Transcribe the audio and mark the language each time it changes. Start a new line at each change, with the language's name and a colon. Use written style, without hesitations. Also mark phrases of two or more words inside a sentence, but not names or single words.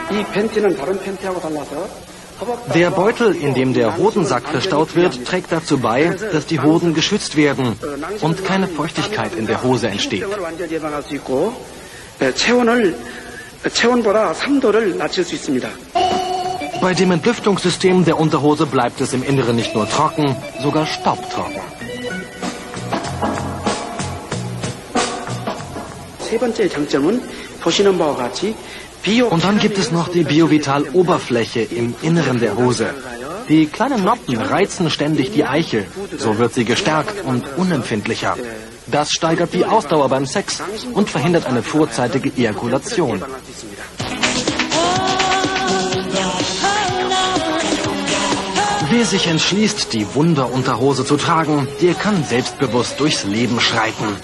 Korean: 팬티는 다른 팬티하고 달라서
German: Der Beutel, in dem der Hodensack verstaut wird, trägt dazu bei, dass die Hoden geschützt werden und keine Feuchtigkeit in der Hose entsteht.
Korean: 완전히 예방할 수 있고 체온보다 3도를 낮출 수 있습니다.
German: Bei dem Entlüftungssystem der Unterhose bleibt es im Inneren nicht nur trocken, sogar staubtrocken.
Korean: 세 번째 장점은 보시는 바와 같이
German: Und dann gibt es noch die Biovital-Oberfläche im Inneren der Hose. Die kleinen Noppen reizen ständig die Eichel. So wird sie gestärkt und unempfindlicher. Das steigert die Ausdauer beim Sex und verhindert eine vorzeitige Ejakulation. Wer sich entschließt, die Wunderunterhose zu tragen, der kann selbstbewusst durchs Leben schreiten.